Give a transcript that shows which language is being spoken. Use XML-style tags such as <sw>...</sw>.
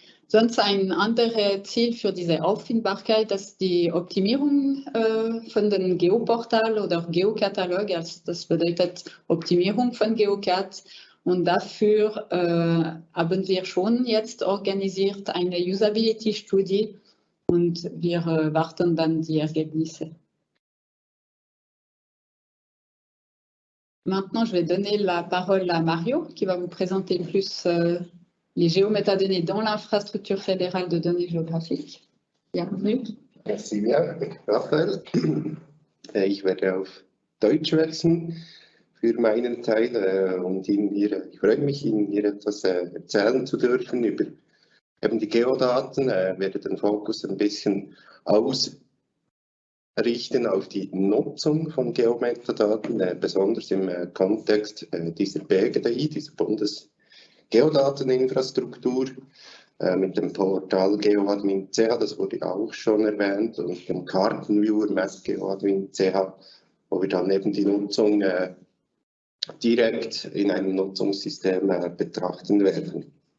<de>Sonst ein anderes Ziel für diese Auffindbarkeit, das ist die Optimierung von den Geoportal oder Geokatalog. Also das bedeutet Optimierung von GeoCat. Und dafür haben wir schon jetzt organisiert eine Usability-Studie und wir warten dann die Ergebnisse.</de> <fr>Maintenant, je vais donner la parole à Mario, qui va vous présenter plus les géométadonnées dans l'infrastructure fédérale de données géographiques. Bienvenue. Merci bien, Raphael.</fr> <de>Ich werde auf Deutsch wechseln für meinen Teil und ich freue mich, Ihnen hier etwas erzählen zu dürfen über eben die Geodaten. Werde den Fokus ein bisschen ausrichten auf die Nutzung von Geometadaten, besonders im Kontext dieser BGDI, dieser Bundesgeodateninfrastruktur, mit dem Portal GeoAdmin.ch, das wurde auch schon erwähnt, und dem Kartenviewer MassGeoAdmin.ch, wo wir dann eben die Nutzung direkt in einem Nutzungssystem betrachten werden.</de>